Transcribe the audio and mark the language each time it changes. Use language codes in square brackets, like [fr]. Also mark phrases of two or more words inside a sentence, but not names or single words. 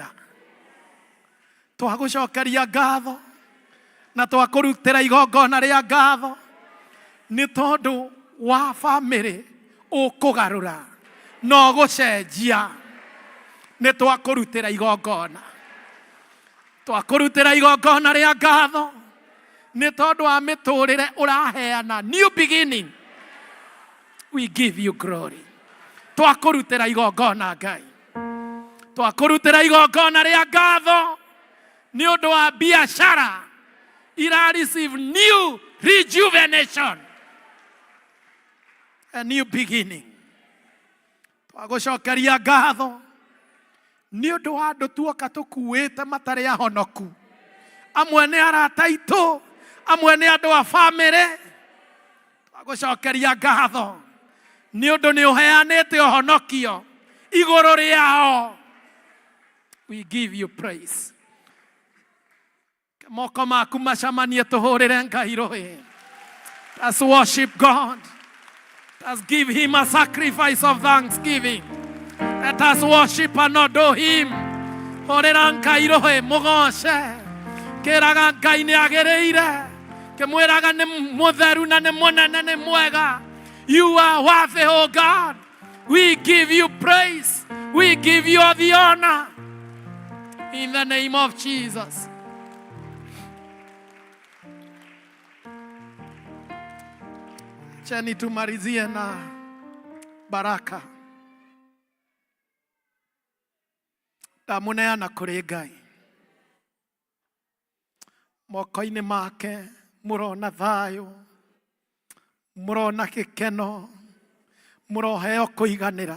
[ki] Twagũcokeria ngatho na twakũrutĩra igongona rĩa ngatho nĩ tondũ wa bamĩrĩ ũkũgarũra no gũcenjia. Nĩ twakũrutĩra igongona. Twakũrutĩra igongona rĩa ngatho nĩ tondũ wa mĩtũrĩre ũraheana. [en] New beginning. We give you glory. [ki] Twakũrutĩra igongona Ngai. Twakũrutĩra igongona rĩa ngatho nĩ ũndũ wa biacara ira [en] receive new rejuvenation. A new beginning. [ki] Twagũcokeria ngatho nĩ ũndũ wa andũ tuoka tũkuĩte matarĩ ahonoku. Amwe nĩ arata aitũ, amwe nĩ andũ a bamĩrĩ. Twagũcokeria ngatho nĩ ũndũ nĩ ũheanĩte ũhonokio igũrũ rĩao. [en] We give you praise. [ki] Moko maku macamanie tũhũrĩre Ngai rũĩ. [en] Let's worship God. Let's give him a sacrifice of thanksgiving. Let us worship and adore him. [ki] Hũrĩra Ngai rũĩ mũgoce. Kĩraga Ngai nĩ agĩrĩire. Kĩmwĩraga nĩ mũtheru na nĩ mũnene nĩ mwega. [en] You are worthy, O God. We give you praise. We give you all the honor. In the name of Jesus. [sw] Cheni tumalizie na baraka. [ki] Ndamuneana kũrĩ Ngai. Moko-inĩ make mũrona thayũ, mũrona gĩkeno, mũroheo kũiganĩra.